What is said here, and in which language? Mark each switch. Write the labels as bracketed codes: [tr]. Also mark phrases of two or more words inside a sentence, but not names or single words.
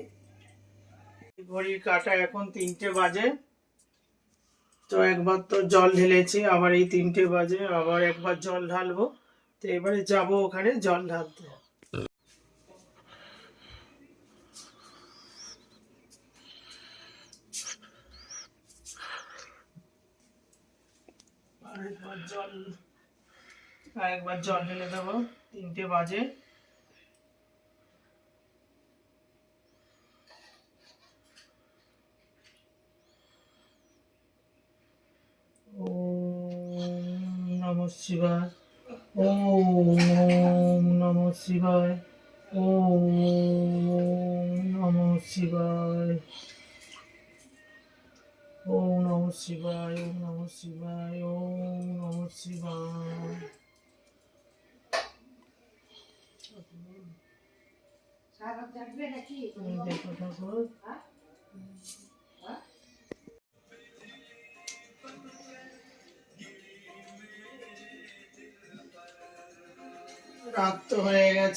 [bn] ঘড়ির কাঁটা এখন 3টে বাজে, তো একবার তো জল ঢেলেছি, আবার এই 3টে বাজে আবার একবার জল ঢালবো, তো এবারে যাবো ওখানে জল ঢালতে। আরেকবার জল ঢেলে দেবো, 3টে বাজে। [sa] ওম নমঃ শিবায়, ওম নমঃ শিবায়, ওম নমঃ শিবায়, ওম নমঃ শিবায়, ওম নমঃ শিবায়, ওম নমঃ শিবায়। [bn] দেখো ঠাকুর, রাত তো হয়ে গেছে,